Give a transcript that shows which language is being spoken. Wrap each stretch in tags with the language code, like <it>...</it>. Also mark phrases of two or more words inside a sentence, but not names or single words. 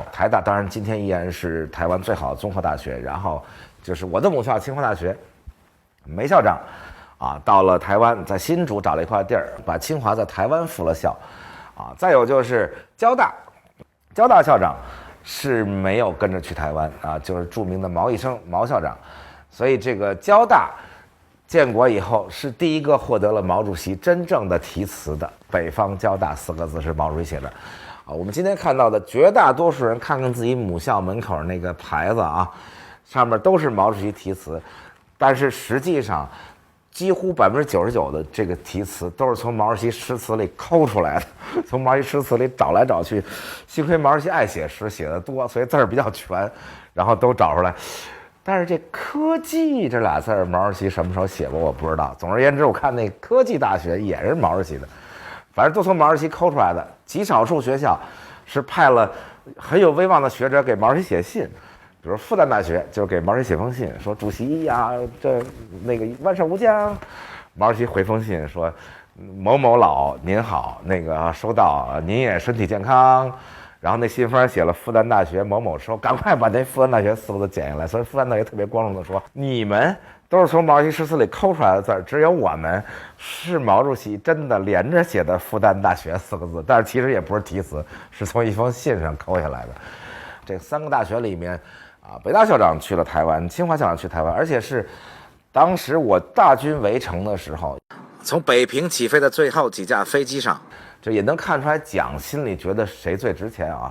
<zh>台大當然今天依然是台灣最好的綜合大学，然后就是我的母校清華大學，梅校長啊到了台灣，在新竹找了一塊地兒，把清華在台灣復了校，啊，再有就是交大校長是沒有跟着去台灣啊，就是著名的毛一生毛校長，所以這個交大建國以後是第一個獲得了毛主席真正的題詞的，北方交大4個字是毛主席寫的。我們今天看到的絕大多數人看看自己母校門口那個牌子啊，上面都是毛主席题詞，但是實際上幾乎99%的這個題詞都是從毛主席詩詞裡摳出來的，從毛主席詩詞裡找來找去，幸虧毛主席愛寫詩寫得多，所以字兒比較全，然後都找出來。但是這科技這俩字兒，毛主席什麼時候寫過我不知道。總而言之，我看那科技大學也是毛主席的，反正都從毛主席摳出來的。極少數學校是派了很有威望的学者給毛主席寫信，比如复旦大学就是给毛主席写封信，說主席呀，這那個萬壽無疆。毛主席回封信說某某老您好，那個收到，您也身體健康。然後那信封寫了复旦大学某某說，趕快把那复旦大学4個字剪下來。所以复旦大学特別光榮的說，你們都是從毛主席詩詞裡摳出來的字兒，只有我們是毛主席真的連着寫的复旦大学4個字，但是其實也不是題詞，是從一封信上摳下來的。這3個大學裡面啊，北大校長去了台灣，清華校長去台灣，而且是當時我大軍圍城的時候，從北平起飛的最後幾架飛機上，這也能看出來蔣心裡覺得誰最值錢啊。</zh>